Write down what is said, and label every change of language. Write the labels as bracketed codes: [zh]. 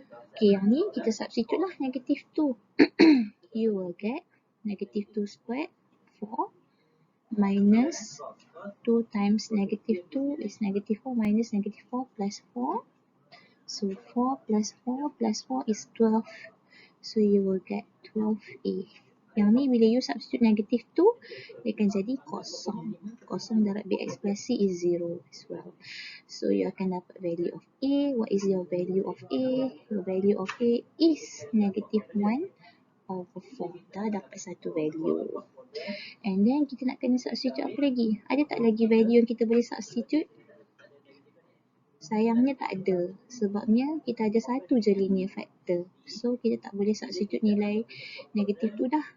[en] Okay, [ms] yang ni kita substitute lah [en] negative 2. You will get negative 2 squared 4 minus 2 times negative 2 is negative 4 minus negative 4 plus 4. So 4 plus 4 plus 4 is 12. So you will get 12a. [ms] Yang ni bila you substitute negative 2, dia akan jadi kosong. Kosong darab [en] bx plus c is 0 as well. So you [ms] akan dapat [en] value of a. What is your value of a? Your value of a is negative 1 over 4. [ms] Dah dapat satu value. [en] And then [ms] kita nak kena substitute apa lagi? Ada tak lagi value yang kita boleh substitute? Sayangnya tak ada. Sebabnya kita ada satu je linear factor. So kita tak boleh substitute nilai negatif tu dah.